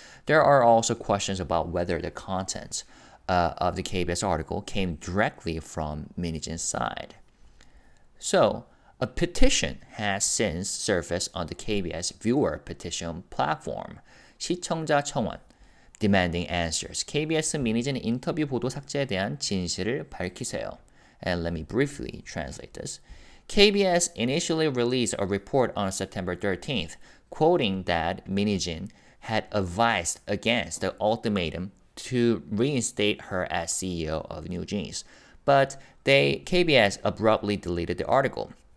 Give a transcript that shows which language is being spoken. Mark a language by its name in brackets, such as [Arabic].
[English] There are also questions about whether the content of the KBS article came directly from Minijin's side. So, a petition has since surfaced on the KBS viewer petition platform, [Korean] 시청자 청원, [English] demanding answers. [Korean] KBS 미니진 인터뷰 보도 삭제에 대한 진실을 밝히세요. [English] And let me briefly translate this. KBS initially released a report on September 13th, quoting that Minijin had advised against the ultimatum to reinstate her as CEO of NewJeans, but KBS abruptly deleted the article.